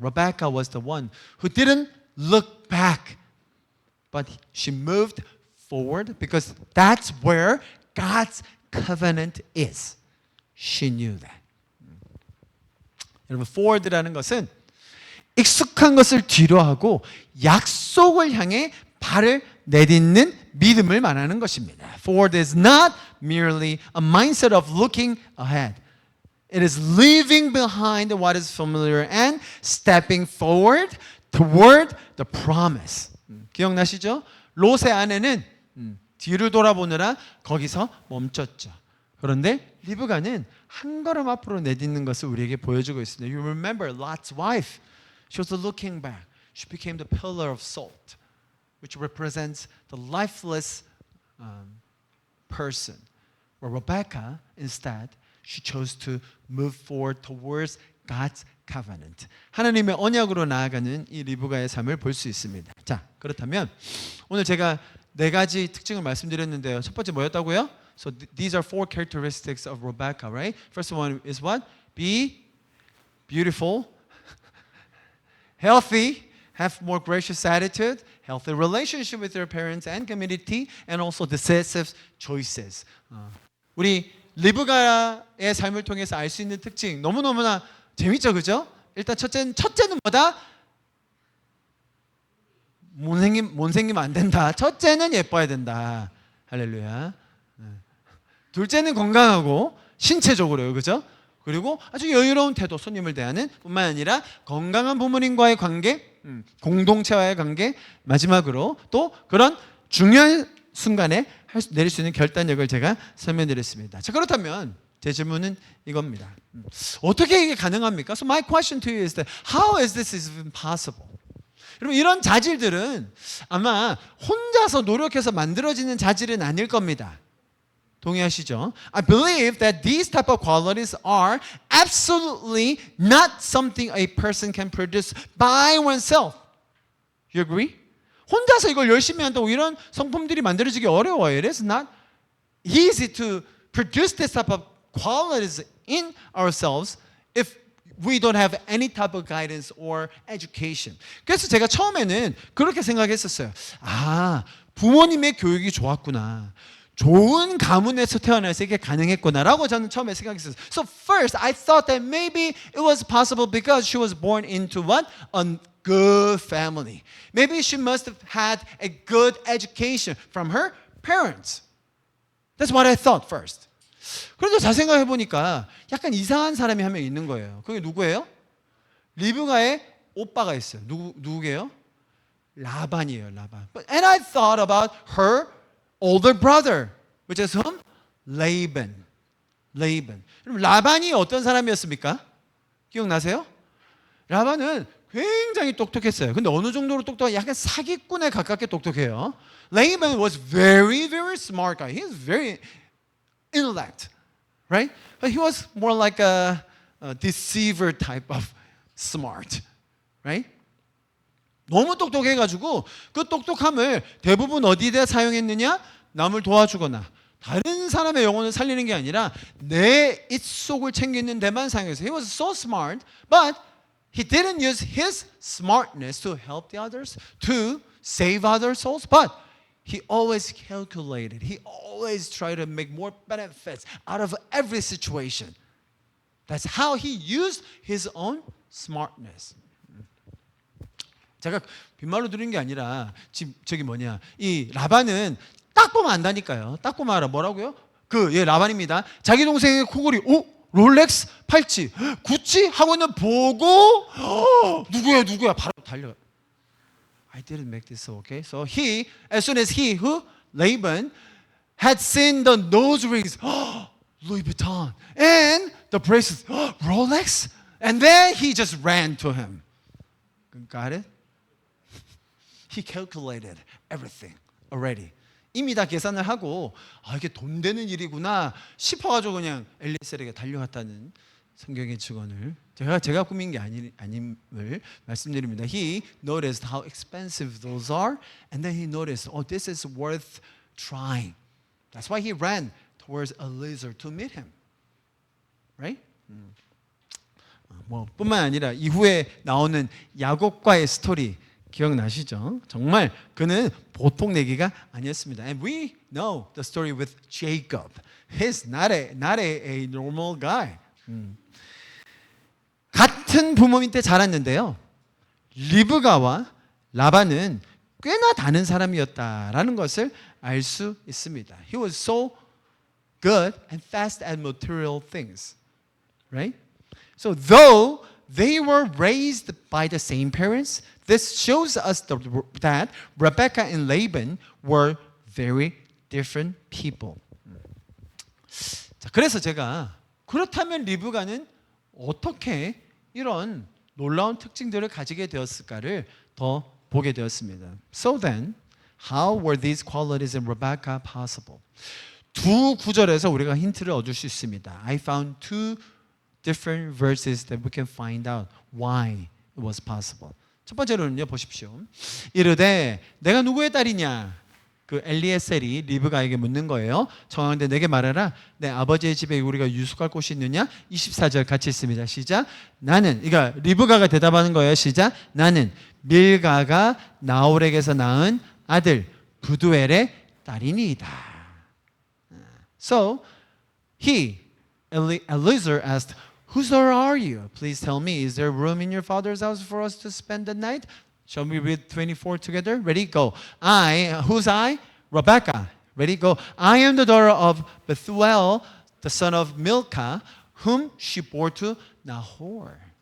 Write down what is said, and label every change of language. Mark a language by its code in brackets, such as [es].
[en] Rebecca was the one who didn't look back, but she moved forward because that's where God's covenant is. She knew that. [ko] 여러분, forward라는 것은 익숙한 것을 뒤로 하고 약속을 향해 발을 내딛는 믿음을 말하는 것입니다. [en] Forward is not merely a mindset of looking ahead. It is leaving behind what is familiar and stepping forward toward the promise. [ko] 기억나시죠? 롯의 아내는 뒤를 돌아보느라 거기서 멈췄죠. 그런데 리브가는 한 걸음 앞으로 내딛는 것을 우리에게 보여주고 있습니다. [en] You remember Lot's wife. She was looking back. She became the pillar of salt, which represents the lifeless person. Where Rebecca, instead, she chose to move forward towards God's covenant. [ko] 하나님의 언약으로 나아가는 이 리브가의 삶을 볼 수 있습니다. 자, 그렇다면 오늘 제가 네 가지 특징을 말씀드렸는데요. 첫 번째 뭐였다고요? [en] So these are four characteristics of Rebecca, right? First one is what? Be beautiful, healthy, have more gracious attitude, healthy relationship with their parents and community, and also decisive choices. [ko] 우리 리브가의 삶을 통해서 알 수 있는 특징 너무너무나 재밌죠, 그죠? 일단 첫째는 뭐다? 못생기면 안 된다. 첫째는 예뻐야 된다. 할렐루야. 둘째는 건강하고 신체적으로요, 그죠? 그리고 아주 여유로운 태도, 손님을 대하는 뿐만 아니라 건강한 부모님과의 관계, 공동체와의 관계, 마지막으로 또 그런 중요한 순간에 내릴 수 있는 결단력을 제가 설명드렸습니다. 자, 그렇다면 제 질문은 이겁니다. 어떻게 이게 가능합니까? [en] So my question to you is that how is this even possible? [ko] 여러분, 이런 자질들은 아마 혼자서 노력해서 만들어지는 자질은 아닐 겁니다. 동의하시죠? [en] I believe that these type of qualities are absolutely not something a person can produce by oneself. You agree? [ko] 혼자서 이걸 열심히 한다고 이런 성품들이 만들어지기 어려워요. [en] It is not easy to produce this type of qualities in ourselves if we don't have any type of guidance or education. [ko] 그래서 제가 처음에는 그렇게 생각했었어요. 아, 부모님의 교육이 좋았구나. 좋은 가문에서 태어나서 이게 가능했구나라고 저는 처음에 생각했어요. [en] So first, I thought that maybe it was possible because she was born into what? A good family. Maybe she must have had a good education from her parents. That's what I thought first. [ko] 그런데 잘 생각해 보니까 약간 이상한 사람이 한 명 있는 거예요. 그게 누구예요? 리브가의 오빠가 있어요. 누구게요? 라반이에요, 라반. [en] And I thought about her older brother, which is whom? Laban. [ko] 그럼 라반이 어떤 사람이었습니까? 기억나세요? 라반은 굉장히 똑똑했어요. 근데 어느 정도로 똑똑한? 약간 사기꾼에 가깝게 똑똑해요. [en] Laban was very, very smart guy. He was very intellect, right? But he was more like a deceiver type of smart, right? [ko] 너무 똑똑해가지고 그 똑똑함을 대부분 어디다 사용했느냐? 남을 도와주거나 다른 사람의 영혼을 살리는 게 아니라 내 입속을 챙기는 데만 사용했어요. [en] He was so smart, but he didn't use his smartness to help the others, to save other souls, but he always calculated. He always tried to make more benefits out of every situation. That's how he used his own smartness. [ko] 제가 빈말로 들은 게 아니라 지금 저기 이 라반은 딱 보면 안다니까요. 딱 보면 알아. 뭐라고요? 라반입니다. 자기 동생의 코골이 롤렉스 팔찌 구찌 하고는 보고 누구야 바로 달려. [en] I didn't make this okay. So he, as soon as Laban had seen the nose rings, Louis Vuitton, and the bracelets, Rolex, and then he just ran to him. Got it? He calculated everything already. [ko] 이미 다 계산을 하고 이게 돈 되는 일이구나 싶어가지고 그냥 엘리에셀에게 달려갔다는 성경의 증언을 제가 꾸민 게 아님을 말씀드립니다. [en] He noticed how expensive those are, and then he noticed, oh, this is worth trying. That's why he ran towards Eliezer to meet him. Right? [ko] 뭐 뿐만 아니라 이후에 나오는 야곱과의 스토리 기억나시죠? 정말 그는 보통 내기가 아니었습니다. [en] And we know the story with Jacob. He's not a normal guy. [ko] 같은 부모 밑에 자랐는데요. 리브가와 라반은 꽤나 다른 사람이었다라는 것을 알 수 있습니다. [en] He was so good and fast at material things. Right? So though they were raised by the same parents, this shows us that Rebecca and Laban were very different people. [ko] 자, 그래서 제가 그렇다면 리브가는 어떻게 이런 놀라운 특징들을 가지게 되었을까를 더 보게 되었습니다. [en] So then, how were these qualities in Rebecca possible? [ko] 두 구절에서 우리가 힌트를 얻을 수 있습니다. [en] I found two different verses that we can find out why it was possible. [ko] 첫 번째로는요, 보십시오. 이르되 내가 누구의 딸이냐? 그 엘리에셀이 리브가에게 묻는 거예요. 청하건대 내게 말하라. 내 아버지의 집에 우리가 유숙할 곳이 있느냐? 24절 같이 있습니다. 시작. 나는, 그러니까 리브가가 대답하는 거예요. 시작. 나는 밀가가 나홀에게서 낳은 아들 부두엘의 딸이니이다. [en] So Eliezer asked, whose daughter are you? Please tell me, is there room in your father's house for us to spend the night? Shall we read 24 together? Ready? Go. Who's I? Rebecca. Ready? Go. I am the daughter of Bethuel, the son of Milcah, whom she bore to Nahor.